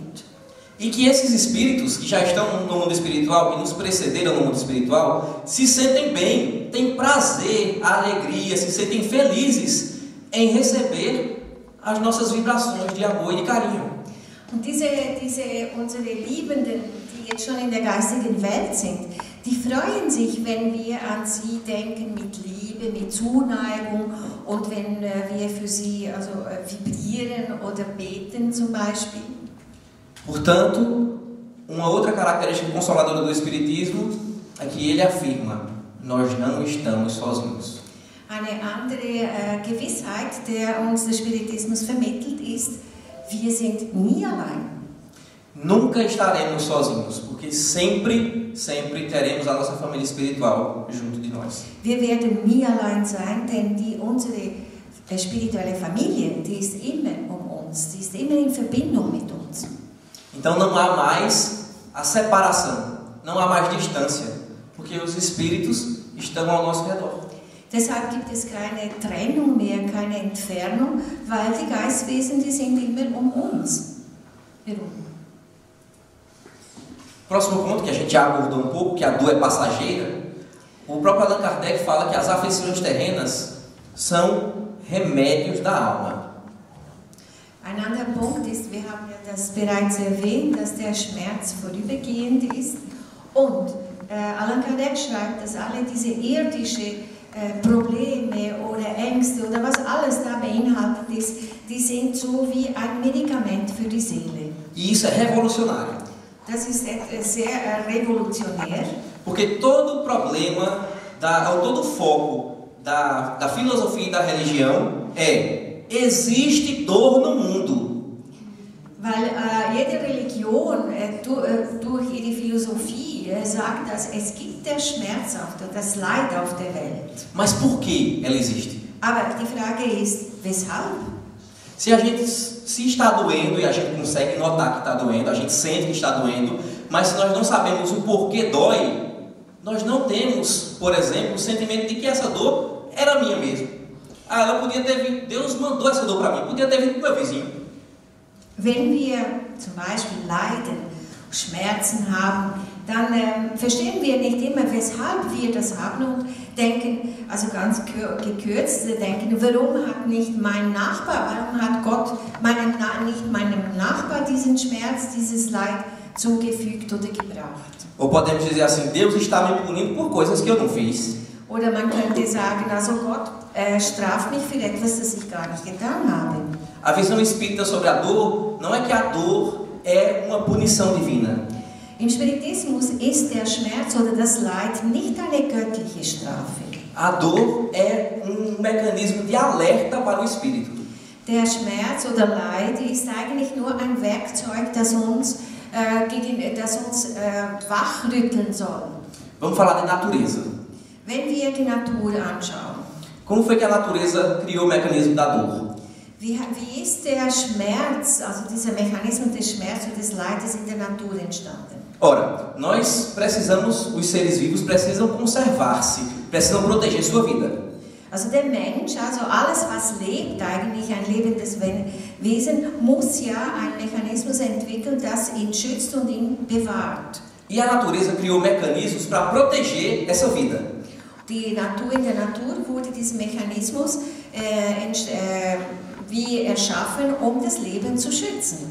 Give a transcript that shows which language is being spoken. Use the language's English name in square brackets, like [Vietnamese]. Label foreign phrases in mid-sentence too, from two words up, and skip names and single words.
[Portuguese] E que esses espíritos que já estão no mundo espiritual, que nos precederam no mundo espiritual, se sentem bem, têm prazer, alegria, se sentem felizes em receber as nossas vibrações de amor e de carinho. [German] Und unsere Liebenden, die jetzt schon in der geistigen Welt sind, die freuen sich, wenn wir an sie denken mit Liebe, mit Zuneigung und wenn wir für sie also vibrieren oder beten zum Beispiel. [Portuguese] Portanto, uma outra característica consoladora do Espiritismo é que ele afirma: nós não estamos sozinhos. [German] Eine andere Gewissheit, der uns der Spiritismus vermittelt, ist, wir sind nie allein. [Portuguese] Nunca estaremos sozinhos, porque sempre teremos a nossa família espiritual junto de nós. [German] Wir werden nie allein sein, denn unsere spirituelle Familie, die ist immer uns, die ist immer in Verbindung mit uns. [Portuguese] Então não há mais a separação, não há mais distância, porque os espíritos estão ao nosso redor. [German] Deshalb gibt es keine Trennung mehr, keine Entfernung, weil die Geistwesen, die sind immer uns herum. [Portuguese] Próximo ponto que a gente já abordou um pouco, que a dor é passageira, o próprio Allan Kardec fala que as afeições terrenas são remédios da alma. [German] Ein anderer Punkt ist, wir haben ja das bereits erwähnt, dass der Schmerz vorübergehend ist. Und Allan Kardec schreibt, dass alle diese irdischen Probleme oder Ängste oder was alles da beinhaltet ist, die sind so wie ein Medikament für die Seele. [Portuguese] E isso é revolucionário. [German] Das ist sehr revolutionär. [Portuguese] Porque todo o problema, todo o foco da filosofia e da religião existe dor no mundo. [German] Weil jede Religion durch ihre Philosophie sagt, dass es gibt der Schmerz das Leid auf der Welt. [Portuguese] Mas por que ela existe? [German] Aber die Frage ist, weshalb? [Portuguese] Se está doendo e a gente consegue notar que está doendo, a gente sente que está doendo, mas se nós não sabemos o porquê dói, nós não temos, por exemplo, o sentimento de que essa dor era minha mesmo. Ela podia ter vindo, Deus mandou essa dor para mim, podia ter vindo do meu vizinho. [German] Wenn wir zum Beispiel Leiden, Schmerzen haben, dann verstehen wir nicht immer, weshalb wir das haben und denken, also ganz gekürzt denken, warum hat nicht mein Nachbar, warum hat Gott nicht meinem Nachbar diesen Schmerz, dieses Leid zugefügt oder gebracht? [Portuguese] Ou podemos dizer assim, Deus está me punindo por coisas que eu não fiz. [German] Oder man könnte sagen, also Gott straft mich für etwas, das ich gar nicht getan habe. [Portuguese] A visão espírita sobre a dor não é que a dor é uma punição divina. [German] Im Spiritismus ist der Schmerz oder das Leid nicht eine göttliche Strafe. [Portuguese] A dor é mecanismo de alerta para o espírito. [German] Der Schmerz oder Leid ist eigentlich nur ein Werkzeug, das uns wachrütteln soll. [Portuguese] Vamos falar de natureza. [German] Wenn wir die Natur anschauen. [Portuguese] Como foi que a natureza criou o mecanismo da dor? [German] Wie ist der Schmerz, also dieser Mechanismus des Schmerzes und des Leides in der Natur entstanden? [Portuguese] Ora, nós precisamos, os seres vivos precisam conservar-se, precisam proteger sua vida. [German] Also der Mensch, also alles was lebt, eigentlich ein lebendes Wesen, muss ja einen Mechanismus entwickeln, das ihn schützt und ihn bewahrt. [Portuguese] E a natureza criou mecanismos para proteger essa vida. [German] In der Natur wurde dieser Mechanismus wie erschaffen, um das Leben zu schützen.